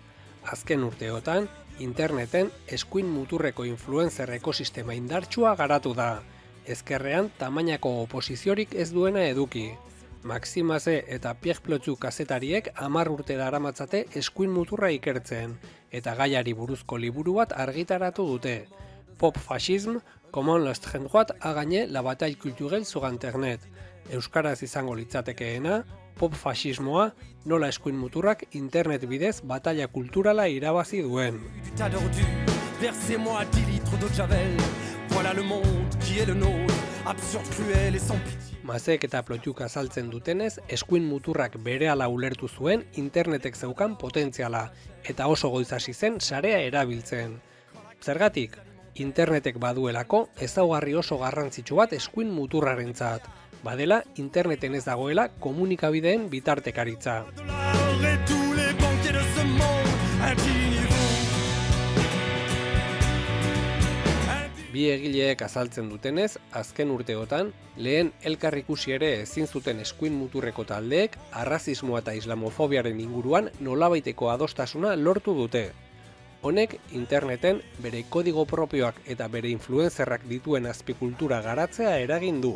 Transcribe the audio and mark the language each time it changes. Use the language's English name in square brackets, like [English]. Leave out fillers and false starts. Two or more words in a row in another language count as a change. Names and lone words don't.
[Basque] Azken urteotan, interneten eskuin muturreko influencer ekosistema indartsua garatu da. Ezkerrean tamainako oposiziorik ez duena eduki. Maximase eta Pierre Plotzu kazetariek 10 urte daramatzate eskuin muturra ikertzen, eta gaiari buruzko liburu bat argitaratu dute. Pop Fascism, [French] Comment l'extrême droite a gagné la bataille culturelle sur Internet. [Basque] Euskaraz izango litzatekeena, pop fascismoa, nola eskuin muturrak internet bidez batalla kulturala irabazi duen. [French] Du tas d'ordures, versez-moi 10 litres d'eau de Javel. Voilà le monde qui est le nôtre, absurde, cruel et sans pitié. [Basque] Mazek eta Plotiuk azaltzen dutenez, eskuin muturrak berehala ulertu zuen internetek zeukan potentziala, eta oso goiz hasi zen sarea erabiltzen. Zergatik, internetek baduelako ezaugarri oso garrantzitsu bat eskuin muturrarentzat. Badela, interneten ez dagoela komunikabideen bitartekaritza. [French] Et tous les banquiers de ce monde, indignez-vous. [Basque] Bi egileek azaltzen dutenez, azken urteotan, lehen elkar ikusi ere ezin zuten eskuin muturreko taldeek arrazismoa eta islamofobiaren inguruan nolabaiteko adostasuna lortu dute. Honek, interneten bere kodigo propioak eta bere influenzerrak dituen azpikultura garatzea eragin du.